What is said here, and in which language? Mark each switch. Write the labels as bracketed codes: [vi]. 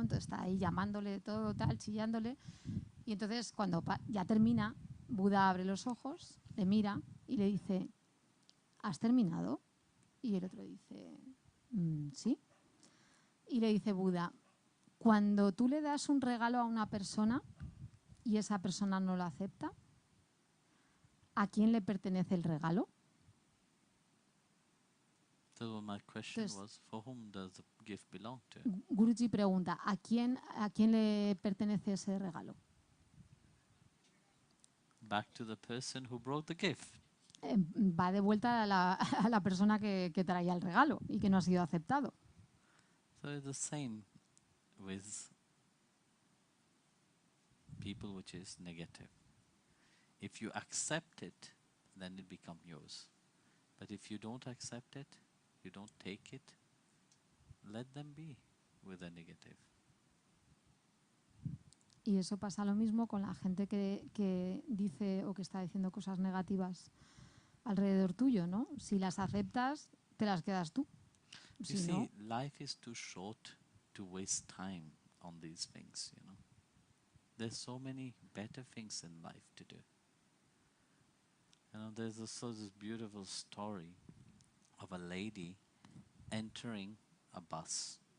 [es] Entonces está ahí llamándole de todo, tal, chillándole. Y entonces cuando ya termina, Buda abre los ojos, le mira y le dice, ¿has terminado? Y el otro dice, sí. Y le dice Buda, cuando tú le das un regalo a una persona y esa persona no lo acepta, ¿a quién le pertenece el regalo? [en] So my question [es] Entonces, [en] was, for whom does the gift belong to? [es] Guruji pregunta, ¿a quién le pertenece ese regalo? [en] Back to the person who brought the gift. [es] Va de vuelta a la persona que traía el regalo y que no ha sido aceptado. [en] So it's the same with people which is negative. If you accept it, then it becomes yours. But if you don't accept it, you don't take it, let them be with the negative. [es] Y eso pasa lo mismo con la gente que dice o que está diciendo cosas negativas alrededor tuyo, ¿no? Si las aceptas, te las quedas tú. [en] You [es] Si [en] see, [es] no, [en] life is too short to waste time on these things, you know. There's so many better things in life to do. You know, there's also this beautiful story of a lady entering a bus.